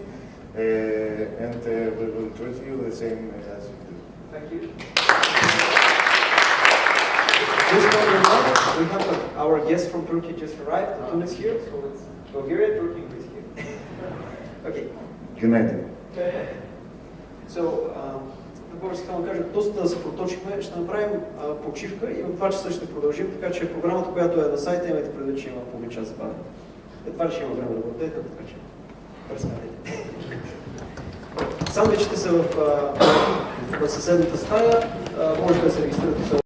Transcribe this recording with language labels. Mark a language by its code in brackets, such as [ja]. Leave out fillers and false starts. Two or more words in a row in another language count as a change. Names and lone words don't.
[en] And we will treat you the same as you do. Thank you. Just one remark, we have our guest from Turkey just arrived. Tun is here, so it's Bulgaria, Turkey, Greece here. Okay. United. So, [bg] какво искам да кажа, доста да се проточихме, ще направим почивка и в 2 часа ще продължим, така че програмата, която е на сайта, имайте предвид, че има половин час забавяне. Едва ли ще има време да бъдете, така че пресметете. Сандвичите са в съседната стая, може да се регистрирате.